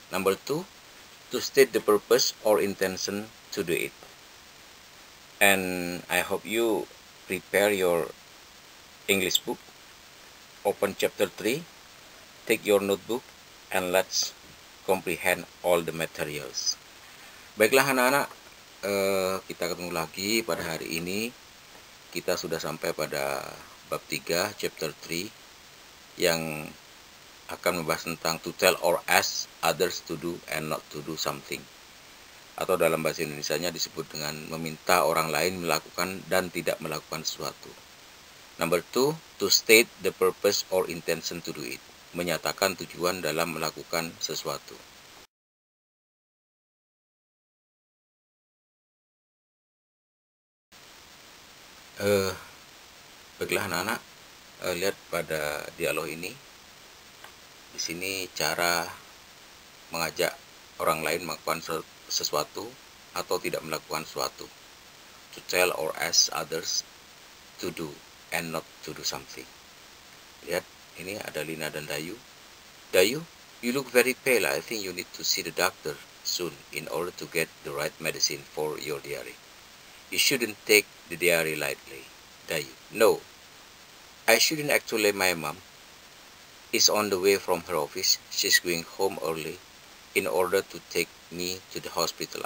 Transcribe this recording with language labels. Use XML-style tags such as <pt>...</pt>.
<en>Number two, to state the purpose or intention to do it. And I hope you prepare your English book. Open chapter 3, take your notebook, and let's comprehend all the materials.</en> <id>Baiklah anak-anak, kita ketemu lagi pada hari ini. Kita sudah sampai pada bab 3,</id> <en>chapter 3,</en> <id>yang akan membahas tentang</id> <en>to tell or ask others to do and not to do something.</en> <id>Atau dalam bahasa Indonesianya disebut dengan meminta orang lain melakukan dan tidak melakukan sesuatu.</id> <en>Number 2, to state the purpose or intention to do it.</en> <id>Menyatakan tujuan dalam melakukan sesuatu. Baiklah anak-anak, lihat pada dialog ini. Di sini cara mengajak orang lain melakukan sesuatu atau tidak melakukan sesuatu.</id> <en>To tell or ask others to do and not to do something.</en> <id>Lihat, ini ada Lina dan Dayu.</id> <en>Dayu, you look very pale. I think you need to see the doctor soon in order to get the right medicine for your diarrhea. You shouldn't take the diarrhea lightly. Dayu, no, I shouldn't actually. My mom is on the way from her office. She's going home early in order to take me to the hospital.</en>